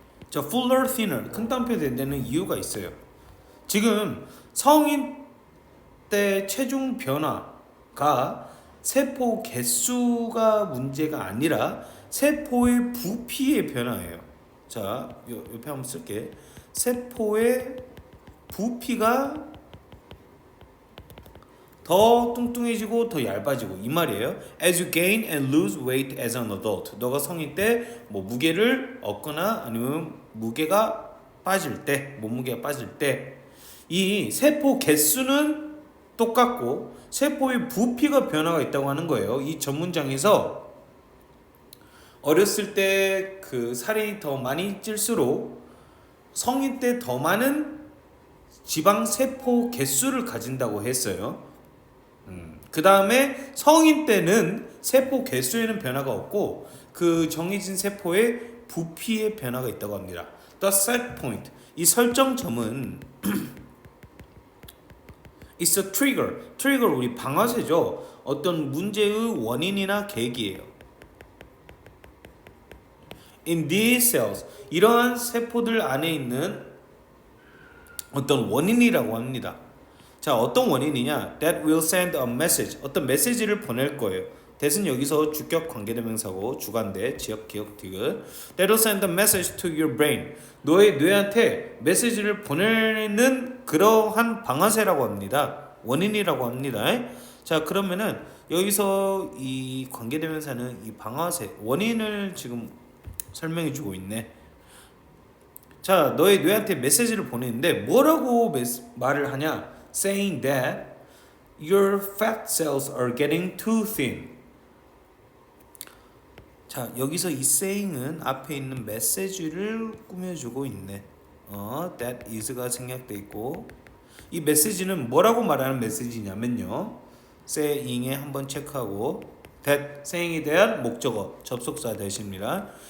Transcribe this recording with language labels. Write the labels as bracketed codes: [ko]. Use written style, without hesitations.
[ko] 자, [en] fuller, thinner, [ko] 큰 땀표 된다는 이유가 있어요. 지금 성인 때 체중 변화가 세포 개수가 문제가 아니라 세포의 부피의 변화예요. 자, 옆에 한번 쓸게. 세포의 부피가 더 뚱뚱해지고 더 얇아지고, 이 말이에요. [en] As you gain and lose weight as an adult. [ko] 너가 성인 때 뭐 무게를 얻거나 아니면 무게가 빠질 때, 몸무게가 빠질 때, 이 세포 개수는 똑같고 세포의 부피가 변화가 있다고 하는 거예요. 이 전문장에서 어렸을 때 그 살이 더 많이 찔수록 성인 때 더 많은 지방 세포 개수를 가진다고 했어요. 그 다음에 성인 때는 세포 개수에는 변화가 없고 그 정해진 세포의 부피에 변화가 있다고 합니다. [en] The set point, [ko] 이 설정점은 [en] It's a trigger. [ko] trigger 우리 방아쇠죠. 어떤 문제의 원인이나 계기예요. [en] In these cells, [ko] 이러한 세포들 안에 있는 어떤 원인이라고 합니다. 자, 어떤 원인이냐? [en] That will send a message. [ko] 어떤 메시지를 보낼 거예요. that은 여기서 주격 관계대명사고 주관대 지역 기억 디귿. [en] That will send a message to your brain. [ko] 너의 뇌한테 메시지를 보내는 그러한 방아쇠라고 합니다. 원인이라고 합니다. 자, 그러면은 여기서 이 관계대명사는 이 방아쇠 원인을 지금 설명해 주고 있네. 자, 너의 뇌한테 메시지를 보내는데 뭐라고 말을 하냐? [en] Saying that your fat cells are getting too thin. [ko] 자, 여기서 이 saying은 앞에 있는 메시지를 꾸며주고 있네. that is가 생략돼 있고, 이 메시지는 뭐라고 말하는 메시지냐면요, saying에 한번 체크하고 that, saying에 대한 목적어 접속사 대신입니다.